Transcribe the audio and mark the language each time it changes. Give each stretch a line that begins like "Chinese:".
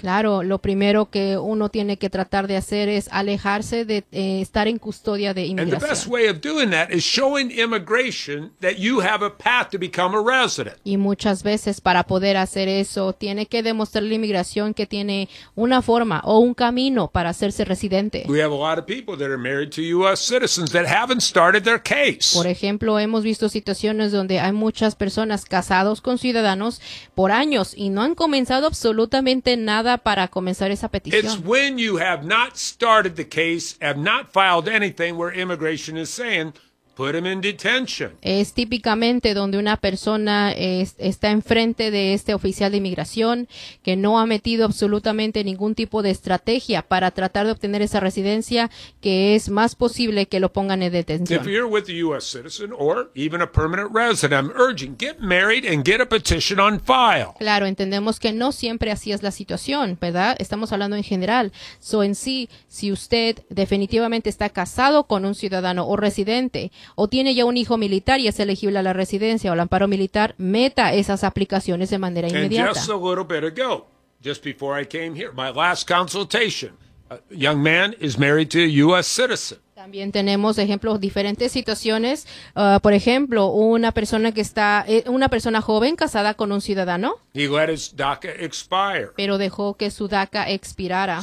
Spanish: Claro, lo primero que uno tiene que tratar de hacer es alejarse de estar en custodia de inmigración.
English: And the best way of doing that is showing immigration that you have a path to become a resident.
Spanish: Y muchas veces para poder hacer eso, tiene que demostrarle a inmigración que tiene una forma o un camino para hacerse residente.
English: We have a lot of people that are married to U.S. citizens that haven't started their case.
Spanish: Por ejemplo, hemos visto situaciones donde hay muchas personas casados con ciudadanos por años y no han comenzado absolutamente nada para comenzar esa petición.
English: It's when you have not started the case, have not filed anything where immigration is saying, put him in detention.
Spanish: Es típicamente donde una persona está enfrente de este oficial de inmigración que no ha metido absolutamente ningún tipo de estrategia para tratar de obtener esa residencia, que es más posible que lo pongan en detención.
English: If you're with a U.S. citizen or even a permanent resident, I'm urging, get married and get a petition on file.
Spanish: Claro, entendemos que no siempre así es la situación, ¿verdad? Estamos hablando en general. So, en sí, si usted definitivamente está casado con un ciudadano o residente, o tiene ya un hijo militar y es elegible a la residencia o al amparo militar, meta esas aplicaciones de manera inmediata.
English: And just a little bit ago, just before I came here, my last consultation, a young man is married to a U.S. citizen.
Spanish: También tenemos ejemplos diferentes situaciones. Por ejemplo, una persona joven casada con un ciudadano.
English: He let his DACA expire.
Spanish: Pero dejó que su DACA expirara.